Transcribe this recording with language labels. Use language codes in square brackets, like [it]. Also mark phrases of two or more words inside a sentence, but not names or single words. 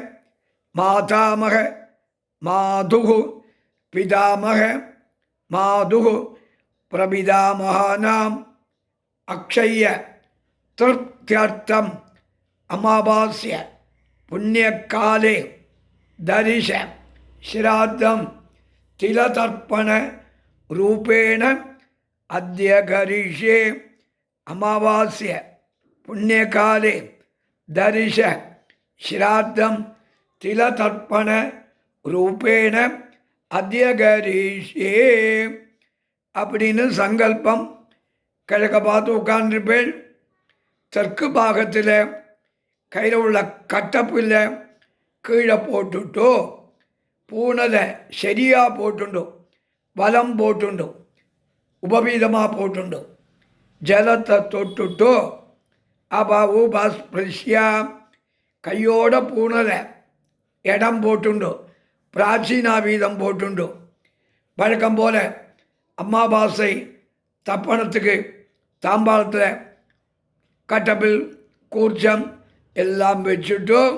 [sa] मातामह मातुः पितामह मातुः प्रपितामहानाम् अक्षय तृप्त्यर्थं अमावास्य पुण्यकाले दर्श श्राद्धं तिलतर्पण रूपेण अद्य करिष्ये अमावास्य पुण्यकाले दर्श श्राद्धं तिलतर्पण रूपेण अद्य करिष्ये [ta] அப்படின்னு சங்கல்பம் கிழக்க பார்த்து உட்கார்ந்துருப்பேன் தெற்கு பாகத்தில் கையில் உள்ள கட்டப்பில் கீழே போட்டுட்டோ பூனலை சரியாக போட்டுண்டோ வலம் போட்டுண்டோ உபவீதமாக போட்டுண்டு ஜலத்தை தொட்டுட்டோ [sa] अपः उपस्पृश्य [ta] கையோட பூனலை இடம் போட்டுண்டு பிராச்சீனாவீதம் போட்டுண்டு வழக்கம் போல் அமாவாசை தப்பணத்துக்கு தாம்பாளத்தில் கட்டபில் கூர்ச்சம் எல்லாம் வச்சுட்டு